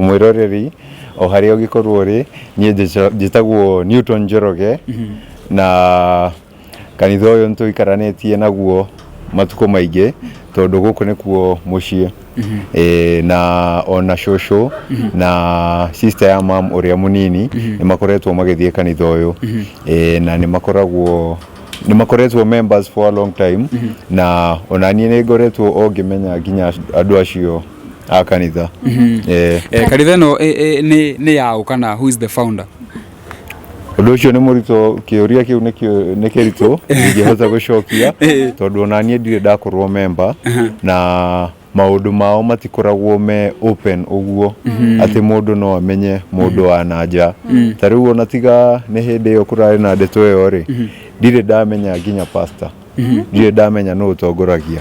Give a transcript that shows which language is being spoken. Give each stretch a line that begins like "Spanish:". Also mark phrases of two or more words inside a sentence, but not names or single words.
Kikuyu: mwiroreri o haria ugikorwo ri nie njitagwo Newton Njoroge na kanitha uyu ntuikaranetie naguo matuko maingi tondu guku nikuo mucie na ona shosho na sister ya mam uria munini ni makoretwo magithie kanitha uyu na ni makoretwo
English: members for a long time
Kikuyu: na ona nie ni ngoretwo ongimenya nginya andu acio a kanitha kanitha no ni yao kana
English: who is the founder
Kikuyu: undu ucio ni murito kiuria kiu ni kirito ngihota gucokia tondu ona nie ndire ndakorwo member na maundu mao matikoragwo me open uguo ati mundu no amenye mundu wa nanja tariu ona tiga ni hindi yo kurari na ndeto yo ri ndire ndamenya nginya pastor ndire ndamenya no utongoragia